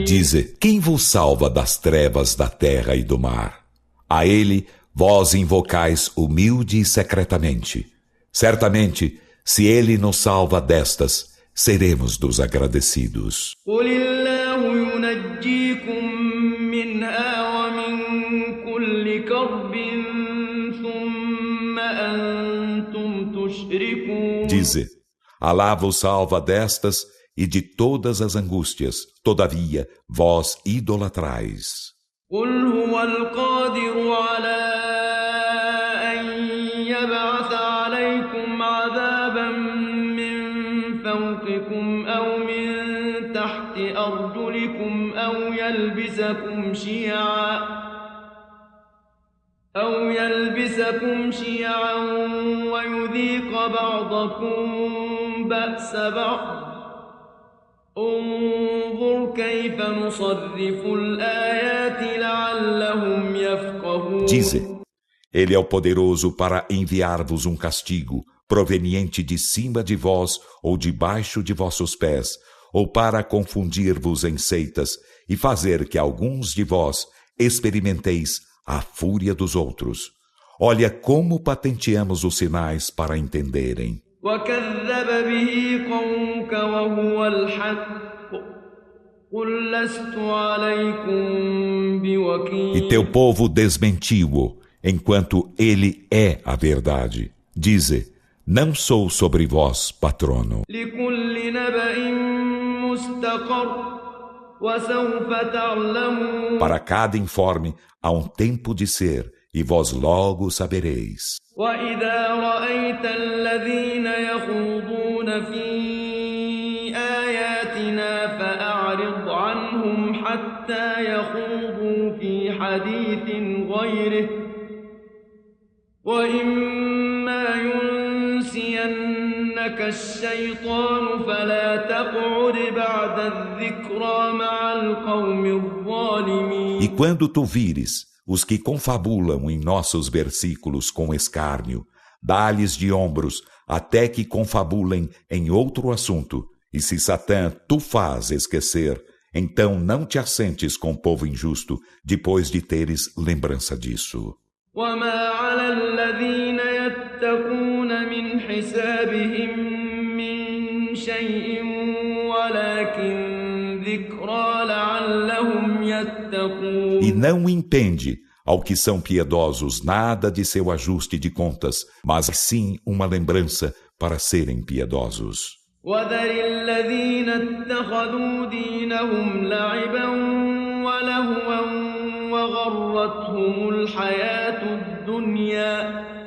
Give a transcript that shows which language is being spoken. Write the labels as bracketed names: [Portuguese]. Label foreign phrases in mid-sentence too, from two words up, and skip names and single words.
[Portuguese] Dize, quem vos salva das trevas da terra e do mar? A ele vós invocais humilde e secretamente. Certamente, se ele nos salva destas, seremos dos agradecidos. [Arabic] قل الله ينجيكم منها ومن كل كرب ثم أنتم تشركون. [Portuguese] Dize, Alá vos salva destas e de todas as angústias, todavia vós idolatrais. [Arabic] قل هو القادر على أن يبعث عليكم عذابا فوقكم أو من تحت أرجلكم أو يلبسكم شيعا ويذيق بعضكم بأس بعض انظر كيف نصرف الآيات لعلهم يفقهون. [Portuguese] Dize, ele é o poderoso para enviar-vos um castigo proveniente de cima de vós ou debaixo de vossos pés, ou para confundir-vos em seitas e fazer que alguns de vós experimenteis a fúria dos outros. Olha como patenteamos os sinais para entenderem. [Arabic] وكذب به قومك وهو الحق قل لست عليكم بوكيل. [Portuguese] E teu povo desmentiu-o, enquanto ele é a verdade. Dize, não sou sobre vós patrono. [Arabic] لكل نبأ مستقر وسوف تعلمون. [Portuguese] Para cada informe há um tempo de ser, e vós logo sabereis. [Arabic] وإذا رأيت الذين يخوضون في آياتنا فأعرض عنهم حتى يخوضوا في حديث غيره وإما إما ينسينك الشيطان فلا تقعد بعد الذكرى مع القوم الظالمين. [Portuguese] E quando tu vires os que confabulam em nossos versículos com escárnio, dá-lhes de ombros até que confabulem em outro assunto. E se Satã tu faz esquecer, então não te assentes com o povo injusto depois de teres lembrança disso. [Arabic] وما على الذين يتقون من حسابهم من شيء ولكن ذكرى لعلهم يتقون. [Portuguese] E não impende ao que são piedosos nada de seu ajuste de contas, mas sim uma lembrança para serem piedosos. [Arabic] وذر الذين اتخذوا دينهم لعبا ولهوا وغرتهم الحياة الدنيا